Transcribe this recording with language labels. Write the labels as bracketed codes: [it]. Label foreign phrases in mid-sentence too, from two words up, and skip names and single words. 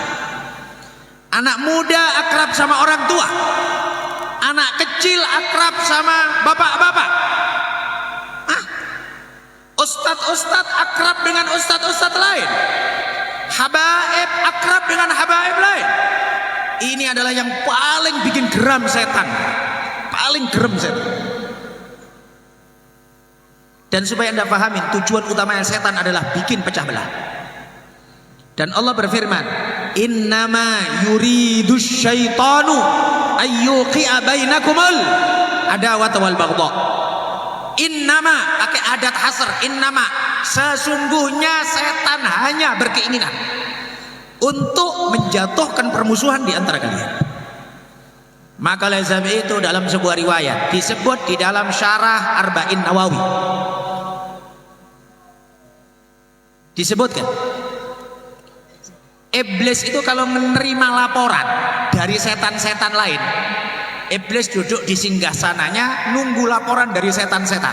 [id] Anak muda akrab sama orang tua, anak kecil akrab sama bapak-bapak, ustadz-ustadz akrab dengan ustadz-ustadz lain, habaib akrab dengan habaib lain. Ini adalah yang paling bikin geram setan, paling gerem setan. Dan supaya anda pahamin, tujuan utamanya setan adalah bikin pecah belah. Dan Allah berfirman, [ar] إنما يريد الشيطان أن يوقع بينكم العداوة والبغضاء. [id] Innama, pakai [ar] أداة حصر, [id] innama, sesungguhnya setan hanya berkeinginan untuk menjatuhkan permusuhan di antara kalian. Maka oleh sebab itu dalam sebuah riwayat disebut di dalam syarah Arba'in Nawawi, disebutkan iblis itu kalau menerima laporan dari setan-setan lain, iblis duduk di singgasananya nunggu laporan dari setan-setan.